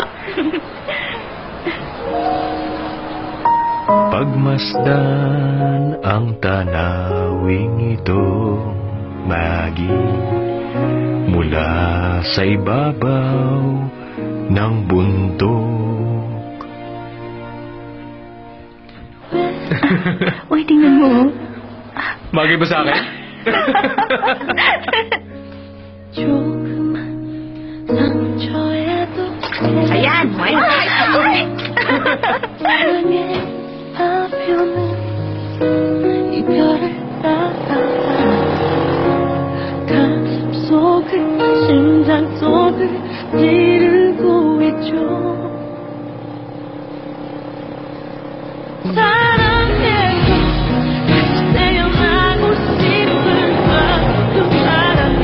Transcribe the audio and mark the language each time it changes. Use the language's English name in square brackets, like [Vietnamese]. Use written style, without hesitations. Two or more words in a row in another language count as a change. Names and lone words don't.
[Filipino] Pagmasdan ang tanawing ito, Maggie, mula sa ibabaw ng bundok. Uy, tingnan mo. Bagay ba sa akin? Ayan! Ay! [Korean] 이별을 따라 가슴 속을 심장 속을 찌르고 있죠. 사랑해서 다시 태어나고 싶은 마음도 사랑해.